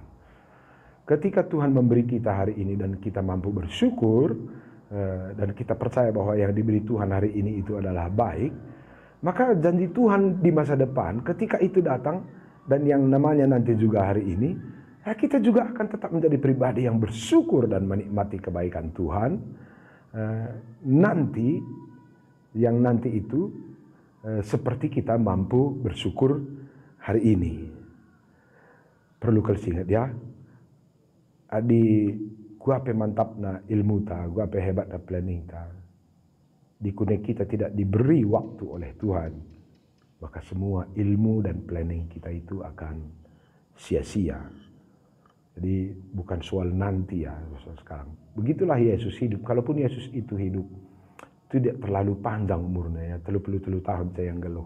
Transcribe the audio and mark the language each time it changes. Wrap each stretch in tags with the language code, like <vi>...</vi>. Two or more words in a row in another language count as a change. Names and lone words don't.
<id>Ketika Tuhan memberi kita hari ini dan kita mampu bersyukur, dan kita percaya bahwa yang diberi Tuhan hari ini itu adalah baik, maka janji Tuhan di masa depan ketika itu datang, dan yang namanya nanti juga hari ini, kita juga akan tetap menjadi pribadi yang bersyukur dan menikmati kebaikan Tuhan. Nanti, yang nanti itu seperti kita mampu bersyukur hari ini. Perlu kalian ingat ya,</id> <btx>adi gua pe mantapna ilmu ta, gua pe hebatna planning ta.</btx> <id>Di kuning kita tidak diberi waktu oleh Tuhan, maka semua ilmu dan planning kita itu akan sia-sia. Jadi bukan soal nanti ya, soal sekarang. Begitulah Yesus hidup. Kalaupun Yesus itu hidup, tidak terlalu panjang umurnya ya, 30 tahun saya yang geluh.</id>